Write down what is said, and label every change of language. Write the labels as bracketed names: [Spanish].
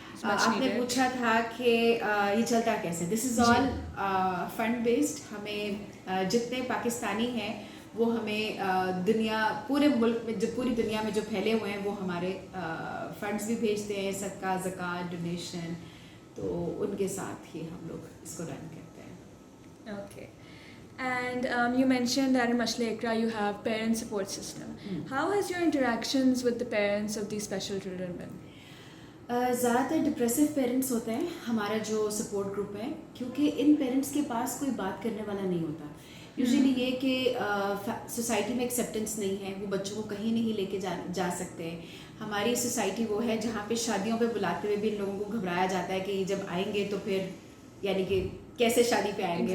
[Hindi] आपने पूछा था कि ये चलता कैसे. [English] This is all fund based. [Hindi] हमें जितने पाकिस्तानी हैं वो हमें दुनिया पूरे मुल्क में जो पूरी दुनिया में जो फैले हुए हैं वो हमारे फंड्स भी भेजते हैं, सदका, ज़कात, डोनेशन, तो उनके साथ ही हम लोग इसको रन करते हैं. [English] Okay. And you mentioned that in Mashle Ikra you have parent support system. How has your interactions with the parents of these special children been? [Hindi] ज़्यादातर डिप्रेसिव पेरेंट्स होते हैं हमारा जो सपोर्ट ग्रुप है, क्योंकि इन पेरेंट्स के पास कोई बात करने वाला नहीं होता. यूजुअली ये कि सोसाइटी में एक्सेप्टेंस नहीं है, वो बच्चों को कहीं नहीं लेके जा सकते. हमारी सोसाइटी वो है जहाँ पे शादियों पे बुलाते हुए भी इन लोगों को घबराया जाता है कि जब आएंगे तो फिर यानी कि कैसे शादी पे आएंगे.